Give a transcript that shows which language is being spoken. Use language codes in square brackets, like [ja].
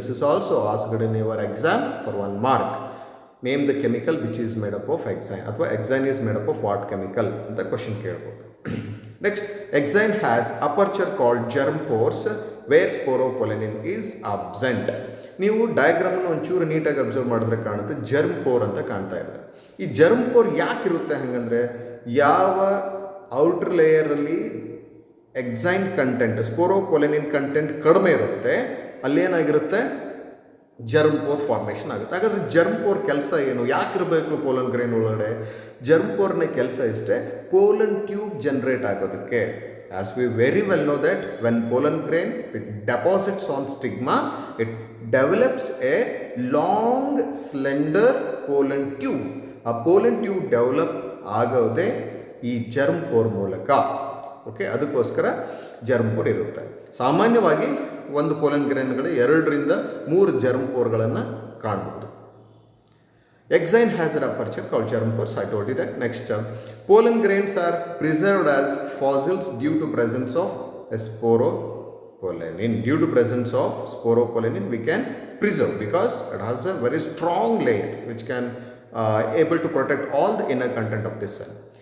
[en] This is also asked in your exam for 1 mark. Name the chemical which is made up of exine, [kn] ಅಥವಾ [en] exine is made up of what chemical [kn] ಅಂತ question ಕೇಳ್ಬೋದು. [en] Next, exine has aperture called germ pores where sporopollenin is absent. [kn] ನೀವು ಡಯಾಗ್ರಾಮನ್ನು ಒಂಚೂರು ನೀಟಾಗಿ observe ಮಾಡಿದ್ರೆ ಕಾಣುತ್ತೆ germ four ಅಂತ ಕಾಣ್ತಾ ಇದೆ. ಈ ಜರ್ಮ್ ಪೋರ್ ಯಾಕಿರುತ್ತೆ ಹಾಗಂದರೆ, ಯಾವ ಔಟರ್ ಲೇಯರಲ್ಲಿ ಎಕ್ಸೈನ್ ಕಂಟೆಂಟ್, ಸ್ಪೋರೋಪೊಲೆನಿನ್ ಕಂಟೆಂಟ್ ಕಡಿಮೆ ಇರುತ್ತೆ ಅಲ್ಲೇನಾಗಿರುತ್ತೆ, ಜರ್ಮ್ ಪೋರ್ ಫಾರ್ಮೇಷನ್ ಆಗುತ್ತೆ. ಹಾಗಾದರೆ ಜರ್ಮ್ ಪೋರ್ ಕೆಲಸ ಏನು, ಯಾಕಿರಬೇಕು ಪೋಲನ್ ಗ್ರೇನ್ ಒಳಗಡೆ? ಜರ್ಮ್ ಪೋರ್ನ ಕೆಲಸ ಇಷ್ಟೇ, ಪೋಲನ್ ಟ್ಯೂಬ್ ಜನರೇಟ್ ಆಗೋದಕ್ಕೆ. [en] As we very well know that when pollen grain it deposits on stigma, it develops a long slender pollen tube. A pollen tube develop [kn] ಆಗೋದೇ ಈ germ four ಮೂಲಕ. Okay, ಅದಕ್ಕೋಸ್ಕರ germ four ಇರುತ್ತೆ. ಸಾಮಾನ್ಯವಾಗಿ ಒಂದು pollen ಗ್ರೇನ್ಗಳು 2 ರಿಂದ 3 germ ಪೋರ್ಗಳನ್ನು ಕಾಣಬಹುದು. [en] Exine has an aperture called germ pores. I told you that. Next, pollen grains are preserved as fossils due to presence of sporopollenin. Due to presence of sporopollenin, we can preserve because it has a very strong layer which can able to protect all the inner content of the cell.